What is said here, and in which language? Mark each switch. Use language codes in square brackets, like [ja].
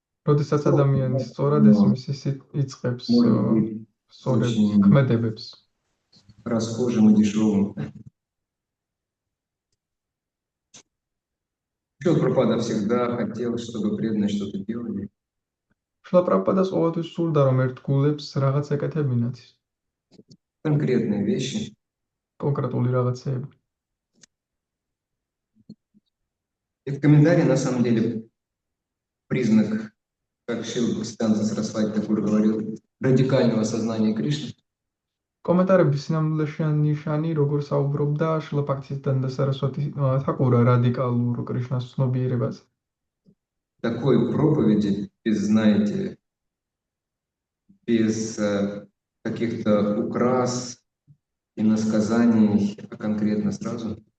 [ka] როდესაც ადამიანი სწორად ესმის, ის იწყებს [ru] Может быть, [ka] სწორად [ru] очень [ka] ქმედებებს. [ru] расхожим и дешевым. Прабхупада всегда хотел, чтобы преданные что-то делали. [ka] შლა პრაბჰუპადას ყოველთვის სურდა, რომ ერთგულებს რაღაც ეკეთებინათ, [ru] Конкретные вещи. [ka] კონკრეტული რაღაცეები. [ru] И в комментарии, на самом деле, признак, как Шрила Бхактисиданта Сарасвати Такур говорил, радикального сознания Кришны. [ka] კომენტარების სინამდვილეში ნიშანი, როგორ საუბრობდა შრილა ბჰაქტისიდანტა სარასვატი თაკურა რადიკალურ კრიშნას ცნობიერებაზე. [ru] Такой проповеди без, знаете, без каких-то украс и насказаний, а конкретно сразу.